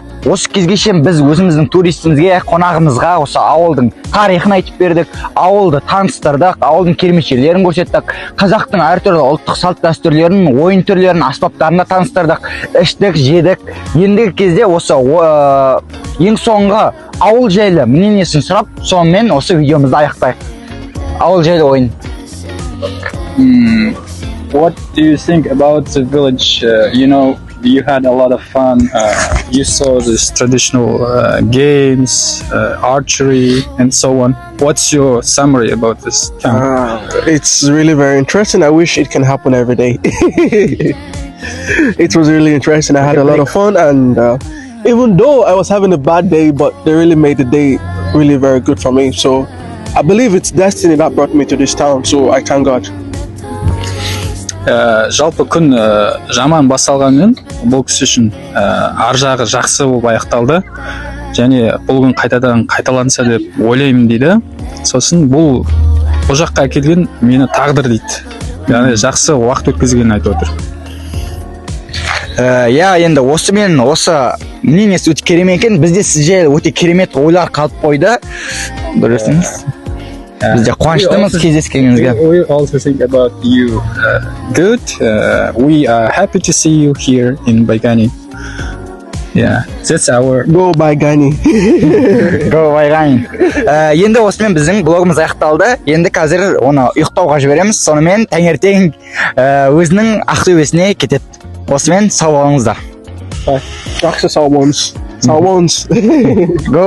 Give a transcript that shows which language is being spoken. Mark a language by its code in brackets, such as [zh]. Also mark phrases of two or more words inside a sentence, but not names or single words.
[kk] Осы кезге шейін біз өзіміздің туристімізге, қонағымызға осы ауылдың тарихын айтып бердік, ауылды таныстырдық, ауылдың керемет көрсеттік, қазақтың әртүрлі ұлттық салт дәстүрлерін, ойын түрлерін, аспаптарына таныстырдық, іштік, жедік. Ендігі кезде осы ең соңғы ауыл жайлы мнениесін сұрап, сонымен осы видеомызды аяқтайық. Ауыл жайлы ойын. [en] What do you think about the village? You had a lot of fun. You saw these traditional games, archery, and so on. What's your summary about this town? It's really very interesting. I wish it can happen every day. It was really interesting. I had a lot of fun, and even though I was having a bad day, but they really made the day really very good for me. So I believe it's destiny that brought me to this town. So I thank God. [kk] Жалпы күн жаман басталғанмен бұл кісі үшін ар жағы жақсы болып аяқталды, және бұл күн қайтадан қайталанса деп ойлаймын дейді. Сосын бұл жаққа әкелген мені тағдыр дейді. Яғни жақсы уақыт өткізгенін айтып отыр. Иә, енді осымен осы мнениесі өте керемет екен. Бізде сіз жайлы өте керемет ойлар қалып қойды. Көресіңіз. Бізде қуаныштымыз кездескеніңізге. [en] We also think about you good. We are happy to see you here in Байғанин. Yeah, that's our Go Байғанин. Go Байғанин. [kk] Енді осымен біздің блогымыз аяқталды. Енді қазір оны ұйықтауға жібереміз. Сонымен таңертең өзінің ақтөбесіне кетеді. Осымен сау болыңыздар. Жақсы сау болыңыз. Сау болыңыз.